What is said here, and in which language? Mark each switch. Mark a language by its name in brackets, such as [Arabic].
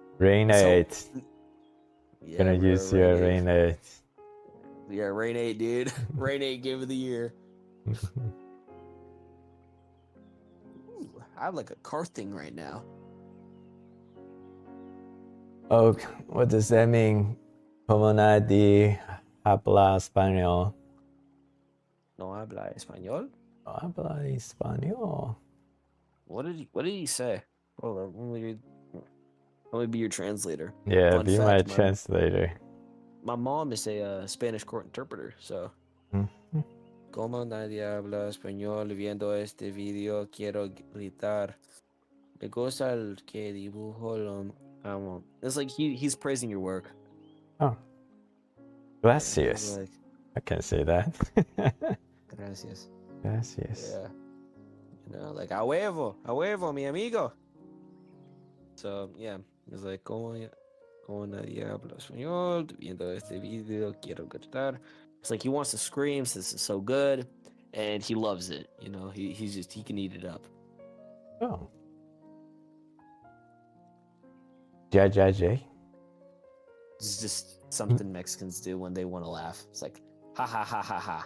[English] Rain 8. Yeah, Gonna use your Rain 8. Yeah, Rain 8, dude. Rain 8 Game of the Year. Ooh, I have like a car thing right now. Oh, what does that mean? [Spanish] Como nadie habla español. No habla español? No habla español. [English] What did he say? Hold on, let me be your translator. Yeah, Fun be fact, my translator. My mom is a Spanish court interpreter, so. [Spanish] Como nadie habla español viendo este video, quiero gritar. Me gusta el que dibujo, lo amo. [English] It's like he's praising your work. [Spanish] Oh. Gracias. [English] Like, I can say that. [Spanish] gracias. Gracias. [English] Yeah. You know, like, [Spanish] a huevo, mi amigo. [English] So, yeah. It's like, [Spanish] como nadie habla español viendo este video, quiero gritar. [English] It's like he wants to scream since it's so good, and he loves it. You know, he can eat it up. Oh. J. It's just something Mexicans do when they want to laugh. It's like, ha ha ha ha ha.